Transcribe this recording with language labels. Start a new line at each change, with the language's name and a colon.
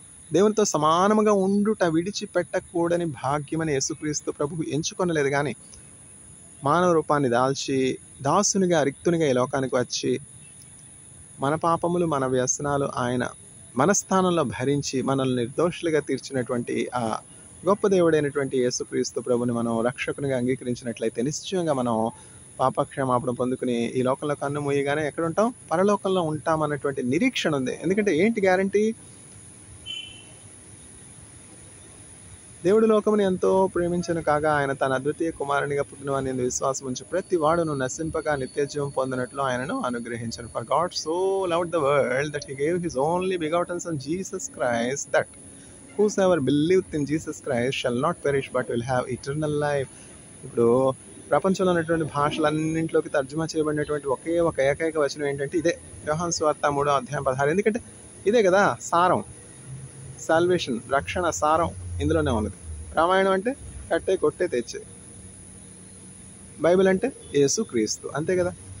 Telugu: దేవునితో సమానముగా ఉండుట విడిచిపెట్టకూడని భాగ్యమని యేసుక్రీస్తు ప్రభు ఎంచుకొనలేదు, కానీ మానవ రూపాన్ని దాల్చి దాసునిగా రిక్తునిగా ఈ లోకానికి వచ్చి మన పాపములు, మన వ్యసనాలు ఆయన మన స్థానంలో భరించి మనల్ని నిర్దోషులుగా తీర్చినటువంటి ఆ గొప్ప దేవుడైనటువంటి యేసుక్రీస్తు ప్రభుని మనం రక్షకునిగా అంగీకరించినట్లయితే నిశ్చయంగా మనం పాపక్షమాపణ పొందుకుని ఈ లోకంలో కన్ను మూయగానే ఎక్కడ ఉంటాం? పరలోకంలో ఉంటాం అన్నటువంటి నిరీక్షణ ఉంది. ఎందుకంటే ఏంటి గ్యారంటీ? దేవుడు లోకముని ఎంతో ప్రేమించను కాగా ఆయన తన అద్వితీయ కుమారునిగా పుట్టినవాని విశ్వాసం ఉంచి ప్రతి వాడును నశింపగా నిత్యజీవం పొందినట్లు ఆయనను అనుగ్రహించను.
English: For God so loved the world that he gave his only begotten son Jesus Christ, that whosoever believeth in Jesus Christ shall not perish but will have eternal life.
Telugu: ఇప్పుడు ప్రపంచంలో ఉన్నటువంటి భాషలన్నింటిలోకి తర్జుమా చేయబడినటువంటి ఒకే ఒక ఏకైక వచనం ఏంటంటే ఇదే, యోహాను సువార్త 3:16. ఎందుకంటే ఇదే కదా సారం, సాల్వేషన్, రక్షణ సారం ఇందులోనే ఉన్నది. రామాయణం అంటే కట్టే కొట్టే తెచ్చే, బైబిల్ అంటే యేసు క్రీస్తు, అంతే కదా.